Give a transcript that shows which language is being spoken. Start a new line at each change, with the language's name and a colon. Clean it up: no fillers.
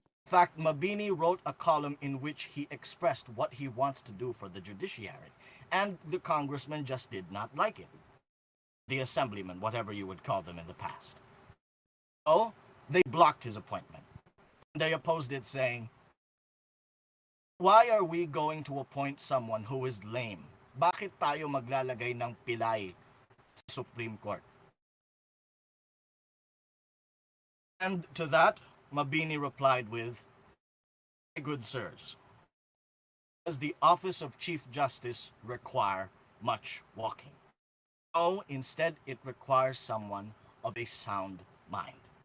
English: In fact, Mabini wrote a column in which he expressed what he wants to do for the judiciary, and the congressmen just did not like it. The assemblymen, whatever you would call them in the past. So, they blocked his appointment. They opposed it, saying, "Why are we going to appoint someone who is lame?
Filipino: Bakit tayo maglalagay ng pilay sa Supreme Court?"
English: And to that, Mabini replied with, "My good sirs, does the office of Chief Justice require much walking? No, instead it requires someone of a sound mind."